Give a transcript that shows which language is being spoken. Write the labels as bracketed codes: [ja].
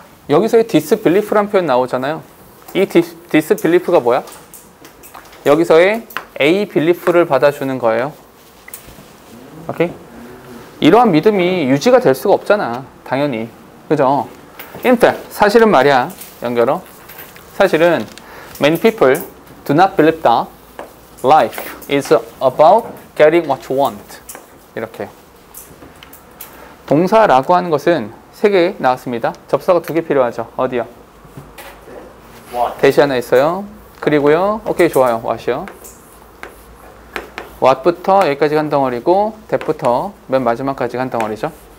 [ko] 여기서의 disbelief라는 표현 나오잖아요. 이 disbelief가 뭐야? 여기서의 A belief를 받아주는 거예요. 오케이? 이러한 믿음이 유지가 될 수가 없잖아. 당연히. 그죠? [en] In fact, [ko] 사실은 말이야. 연결어. 사실은 [en] many people do not believe that life is about getting what you want. [ko] 이렇게. 동사라고 하는 것은 3개 나왔습니다. 접사가 2개 필요하죠. 어디요? 대시 하나 있어요. 그리고요. 오케이, 좋아요. what이요. what부터 여기까지 한 덩어리고 that부터 맨 마지막까지 한 덩어리죠.